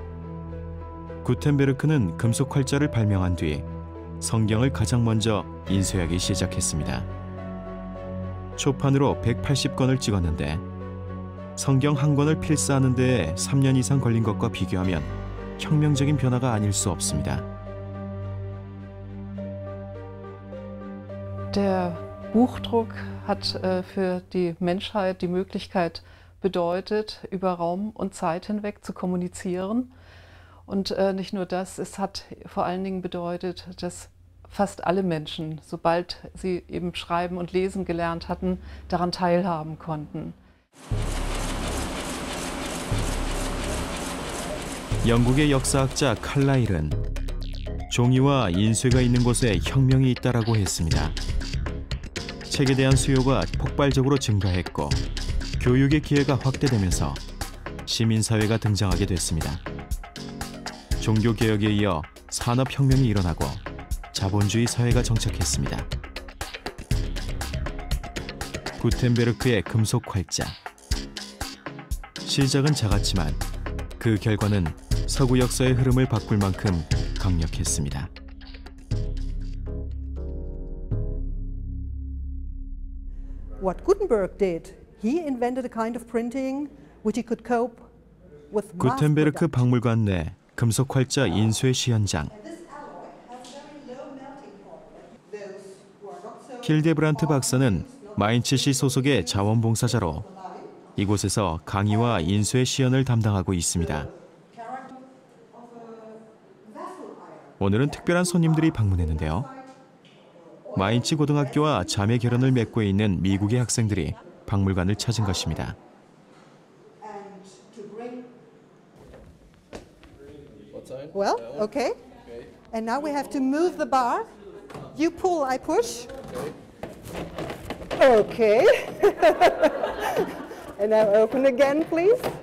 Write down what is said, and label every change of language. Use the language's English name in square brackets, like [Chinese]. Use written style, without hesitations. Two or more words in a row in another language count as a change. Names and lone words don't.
[Korean] 구텐베르크는 금속 활자를 발명한 뒤 성경을 가장 먼저 인쇄하기 시작했습니다. 초판으로 180권을 찍었는데 성경 한 권을 필사하는 데에 3년 이상 걸린 것과 비교하면 혁명적인 변화가 아닐 수 없습니다. [German] Der Buchdruck hat für die Menschheit die Möglichkeit bedeutet, über Raum und Zeit hinweg zu kommunizieren. Und nicht nur das, es hat vor allen Dingen bedeutet, dass fast alle Menschen, sobald sie eben schreiben und lesen gelernt hatten, daran teilhaben konnten. [Korean] 영국의 역사학자 칼라일은 종이와 인쇄가 있는 곳에 혁명이 있다라고 했습니다. 책에 대한 수요가 폭발적으로 증가했고 교육의 기회가 확대되면서 시민사회가 등장하게 됐습니다. 종교개혁에 이어 산업혁명이 일어나고 자본주의 사회가 정착했습니다. 구텐베르크의 금속 활자. 시작은 작았지만 그 결과는 서구 역사의 흐름을 바꿀 만큼 강력했습니다. [English] What Gutenberg did, he invented a kind of printing which he could cope with mass 구텐베르크 production. [Korean] 박물관 내 금속 활자 인쇄 시연장. 힐데브란트 박사는 마인츠시 소속의 자원봉사자로 이곳에서 강의와 인쇄 시연을 담당하고 있습니다. 오늘은 특별한 손님들이 방문했는데요. 마인츠 고등학교와 자매 결연을 맺고 있는 미국의 학생들이 박물관을 찾은 것입니다. [English] Well, okay. And now we have to move the bar. You pull, I push. Okay. And now open again, please.